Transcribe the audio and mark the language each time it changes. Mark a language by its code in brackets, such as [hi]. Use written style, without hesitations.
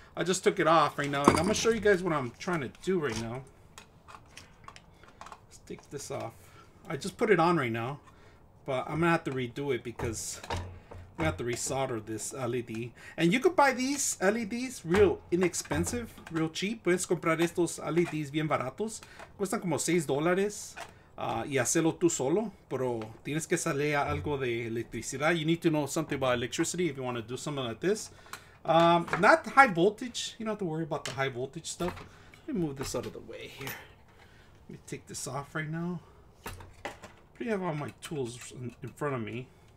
[en] I just took it off right now, and I'm gonna show you guys what I'm trying to do right now. Let's take this off. I just put it on right now, but I'm gonna have to redo it because I'm gonna have to resolder this LED. And you could buy these LEDs real inexpensive, real cheap. [es] Puedes comprar estos LEDs bien baratos. Cuestan como $6. Y hacerlo tú solo, pero tienes que saber algo de electricidad. [en] You need to know something about electricity if you want to do something like this. Not high voltage. You don't have to worry about the high voltage stuff. Let me move this out of the way here. Let me take this off right now. I have all my tools in front of me.